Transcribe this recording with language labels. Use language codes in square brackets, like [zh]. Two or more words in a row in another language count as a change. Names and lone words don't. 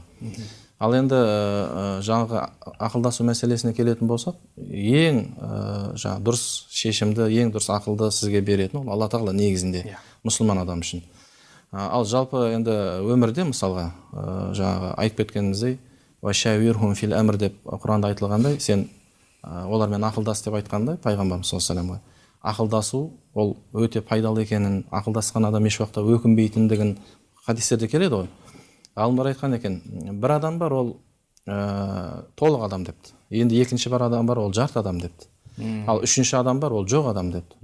[kk] Ал енді жаңағы ақылдасу мәселесіне келетін болсақ, ең дұрыс шешімді, ең дұрыс ақылды сізге беретін ол Алла тағала негізінде мұсылман адам үшін. Ал жалпы енді өмірде мысалға жаңағы айтып кеткеніміздей, [ar] «وشاورهم في الأمر» [kk] деп Құранда айтылғандай, сен олармен ақылдас деп айтқандай, пайғамбарымыз [ar] صلى الله عليه وسلم [kk] ақылдасу ол өте пайдалы екенін, ақылдасқан адам еш уақытта өкінбейтіндігін хадистерде келеді ғой. Ғалымдар айтқан екен, бір адам бар, ол толық адам депті. Енді екінші бір адам бар, ол жарты адам депті. Ал үшінші адам бар, ол жоқ адам депті.